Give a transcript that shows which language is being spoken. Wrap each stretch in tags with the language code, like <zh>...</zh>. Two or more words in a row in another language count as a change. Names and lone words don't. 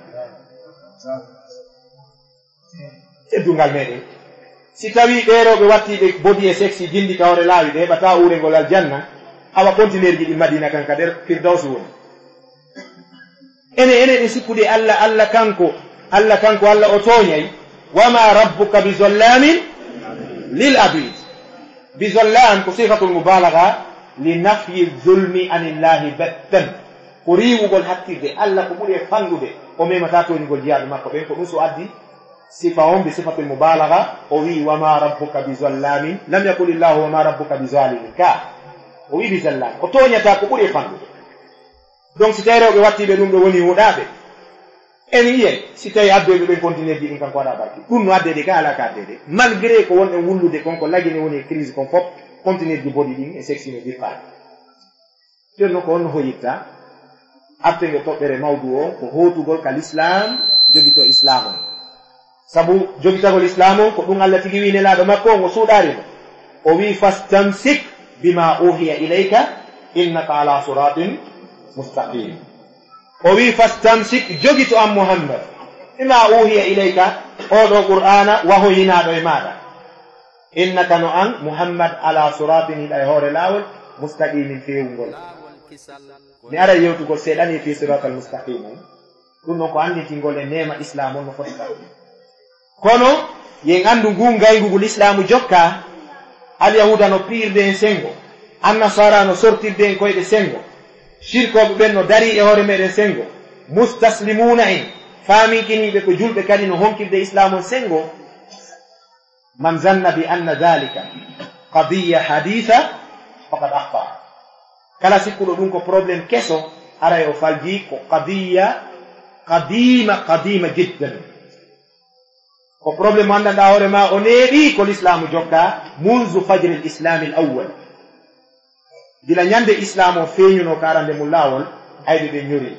<ff>teddungal meɗen si tawi ɓeeroɓe wattiɓe bodi e sexy jindi ka hoore laawi ɓe heɓata urengol aljanna awa continuer ji ɗi madina kan ka nder firdaus woni ene ɗe sikkude Allah kanko Allah o tooñay</ff> <ar>وما ربك بظلام للعبيد بظلام</ar> <ff>ko</ff> <ar>صفة المبالغة لنفي الظلم عن الله البتة</ar> <ff>ko riwugol hakkirde Allah ko ɓuri e fandude o memata toñugol jiyaɓe makko ɓen ko ɗum so addi sifa on bi</ff> <ar>صفة المبالغة</ar> <ff>o wi</ff> <ar>وما ربك بظلام لم يقل الله وما ربك بظالم</ar> <ff>ka o wi</ff> <ar>بظلام</ar> <ff>o tooñata ko ɓuri e fandude donc si tawi rewɓe wattiɓe ɗum ɗo woni huɗaɓe en yiyen si tawi addoɓe ɓen continuer ji ɗin kanko waɗa barki ɗum no addede ka ala ka addede malgré ko wonɗen wullude konko lagine woni e crise kon fof continuer ji bodi ɗin e sexy no jirpaɗe jon noon ko honno hoyitta attege toɓɓere mawdu o ko hotugol ka l'islam jogito islam on sabu jogitagol islam on ko ɗum Allah tigi wi nelaɗo makko ngo suuɗarimo o wi</ff> <ar>فاستمسك بالذي أوحي إليك إنك على صراط مستقيم.</ar> <ff>O wi fastamsik jogito am Muhammad</ff> <ar>بالذي أوحي إليك</ar> <ff>oɗo qur'ana wahoyinaɗo e maɗa. innaka no an Muhammad</ff> <ar>على صراط</ar> <ff>hiɗa e hoore lawol mustaqimin fewugol. mi ara yewtugol seeɗani</ff> <ar>في الصراط المستقيم</ar> <ff>ɗum noon ko anditingol e nema islam on no foti kam. kono yen andu ngu ngaygugol islamu jokka alyahuda no piirde en sengo, annasara no sortirde en koyɗe sengo, shirkoɓe ɓen no dari e hoore meɗen sengo, mustaslimuna en faaminkiniɓe ko julɓe kadi no honkirde islamu on sengo.</ff> <ar>من ظن بأن ذلك قضية حديثة فقد أخطأ.</ar> <ff>kala sikkuɗo ɗum ko probléme keso ara e o falji ko</ff> <ar>قضية قديمة جدا,</ar> <ff>ko probléme mo andanɗa hoore ma o neeɓi ko l'islamu jokka</ff> <ar>منذ فجر الإسلام الأول.</ar> <ff>gila ñande islam o feeñuno ko arande mum laawol ayɓe ɓe ñori.</ff>